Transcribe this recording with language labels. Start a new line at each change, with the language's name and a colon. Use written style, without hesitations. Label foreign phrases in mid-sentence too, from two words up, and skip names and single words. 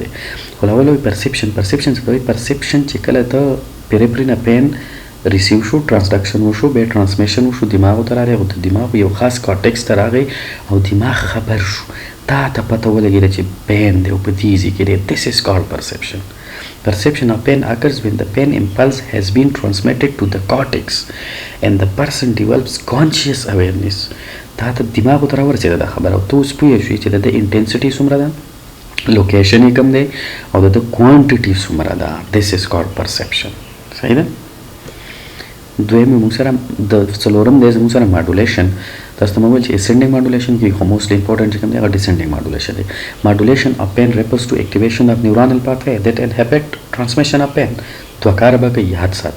Pashto: خو اول وایي پرسپشن. پرسپشن څه ته وایي؟ پرسپشن چې کله ته پیریفري نه
English: pain receive
Pashto: شو، ټرانسډکشن وشو، بیا ټرانسمیشن وشو، دماغو ته راغی، او د دماغ یو خاص کارټکس ته راغی او دماغ خبر شو، تا ته پته ولګېده چې پین دی او په دې ځای کې دی.
English: This is called perception. Perception of pain occurs when the pain impulse has been transmitted to the cortex and the person develops conscious awareness.
Pashto: تا ته دماغو ته راورسېده دا خبره او ته اوس پوه شوې چې د ده انټنسټي څومره ده، لوکیشن یې کوم دی، او د ده کوانټټي څومره ده.
English: This is called perception.
Pashto: صحیح ده؟ دویم موږ سره د څلورم دی زموږ سره ماډولیشن. تاسو ته مې وویل چې
English: ascending modulation
Pashto: کې خو
English: mostly important
Pashto: چې کوم دی هغه
English: descending modulation
Pashto: دی.
English: modulation of pain refers to activation of neuronal pathway that inhibit transmission of pain.
Pashto: دوه کار به کوي، یاد ساتئ.